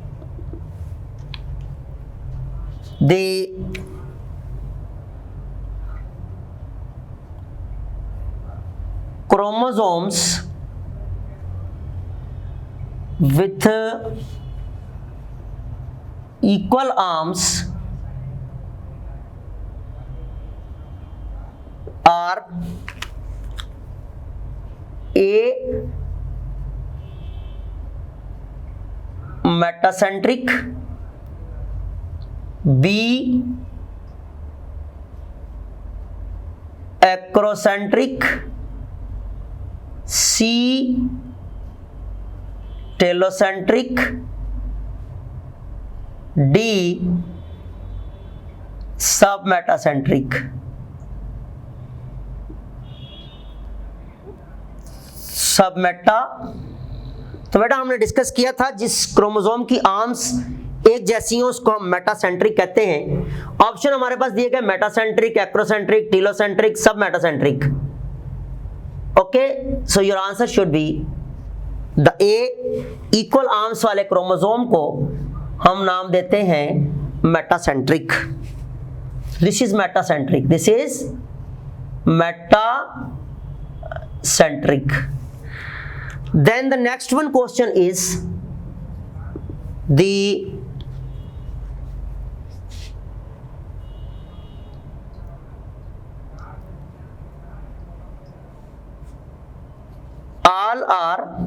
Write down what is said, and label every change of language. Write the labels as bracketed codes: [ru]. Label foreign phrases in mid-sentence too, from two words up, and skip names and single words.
[en] the chromosomes with equal arms are A metacentric, B acrocentric, C telocentric, D submetacentric. [hi] सबमेटा तो बेटा हमने डिस्कस किया था जिस क्रोमोसोम की आर्म्स एक जैसी हो उसको हम मेटासेंट्रिक कहते हैं। ऑप्शन हमारे पास दिए गए [en] metacentric, acrocentric, telocentric, sub metacentric. Okay, so your answer should be the A. equal arms [hi] वाले क्रोमोसोम को हम नाम देते हैं मेटासेंट्रिक। [en] This is metacentric, this is metacentric. Then the next one question is the all are